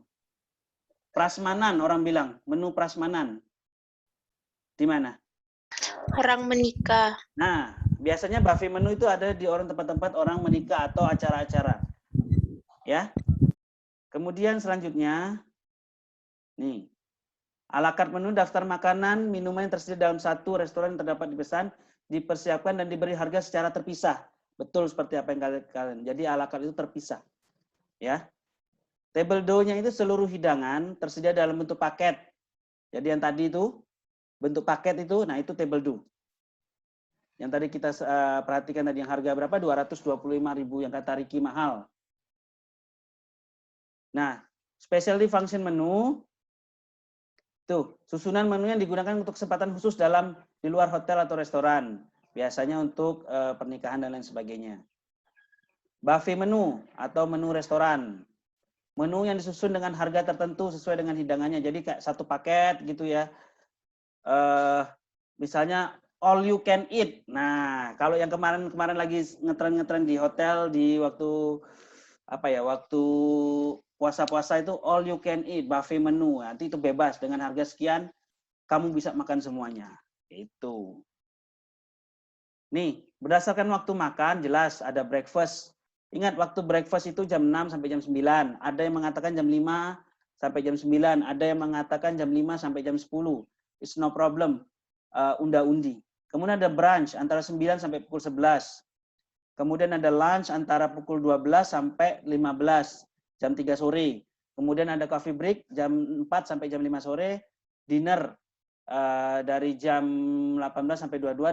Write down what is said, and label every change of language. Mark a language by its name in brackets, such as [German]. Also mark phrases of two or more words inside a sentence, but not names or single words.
[Indonesian] Prasmanan orang bilang, menu prasmanan. Di mana? Orang menikah. Nah, biasanya [English] buffet menu [Indonesian] itu ada di tempat-tempat orang menikah atau acara-acara. Ya. Kemudian selanjutnya, nih, [French] a la carte [Indonesian] menu daftar makanan, minuman yang tersedia dalam satu restoran yang terdapat dipesan, dipersiapkan dan diberi harga secara terpisah. Betul seperti apa yang kalian. Jadi [French] a la carte [Indonesian] itu terpisah. Ya. [French] Table do- [Indonesian] nya itu seluruh hidangan tersedia dalam bentuk paket. Jadi yang tadi itu bentuk paket itu, nah itu [French] table do. [Indonesian] Yang tadi kita perhatikan tadi yang harga berapa? 225.000 yang kata Ricky mahal. Nah, [English] specialty function menu [Indonesian] tuh, susunan menu yang digunakan untuk kesempatan khusus di luar hotel atau restoran. Biasanya untuk pernikahan dan lain sebagainya. [English] Buffet menu [Indonesian] atau menu restoran. Menu yang disusun dengan harga tertentu sesuai dengan hidangannya. Jadi kayak satu paket gitu ya. [English] Misalnya all you can eat. [Indonesian] Nah, kalau yang kemarin lagi ngetren di hotel di waktu waktu puasa-puasa itu [English] all you can eat, buffet menu. [Indonesian] Nanti itu bebas dengan harga sekian, kamu bisa makan semuanya. Itu. Nih, berdasarkan waktu makan jelas ada breakfast, Ingat waktu breakfast itu jam 6 sampai jam 9. Ada yang mengatakan jam 5 sampai jam 9. Ada yang mengatakan jam 5 sampai jam 10. [English] It's no problem. [Indonesian] Unda-undi. Kemudian ada brunch antara 9 sampai pukul 11. Kemudian ada lunch antara pukul 12 sampai 15, jam 3 sore. Kemudian ada [English] coffee break [Indonesian] jam 4 sampai jam 5 sore. Dinner dari jam 18 sampai 22.